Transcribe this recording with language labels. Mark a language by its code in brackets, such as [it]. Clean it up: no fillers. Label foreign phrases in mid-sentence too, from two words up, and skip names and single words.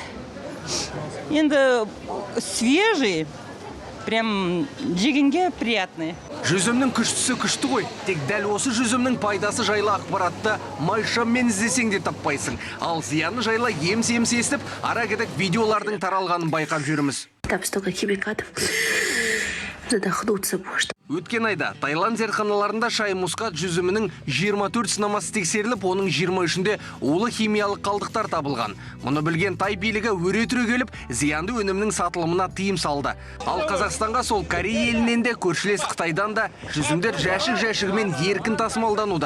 [kk] Енді свежий, прям жегенге приятный. Жүзімнің күштісі күшті ғой. Тек дәл осы жүзімнің пайдасы жайлы ақпаратты майшаммен іздесең де таппайсың. Ал зияны жайлы емс-емс естіп, ара-кетік видеолардың таралғанын байқап жүрміз. [ru] Там столько химикатов, задохнуться можно. [kk] Өткен айда Таиланд зертханаларында шай мускат жүзімінің 24 сынамасы тексеріліп, оның 23-інде улы химиялық қалдықтар табылған. Мұны білген Тай билігі өре түрегеліп, зиянды өнімнің сатылымына тыйым салды. Ал Қазақстанға сол Корея елінен де, көршілес Қытайдан да жүзімдер жәшік-жәшігімен еркін тасымалдануда.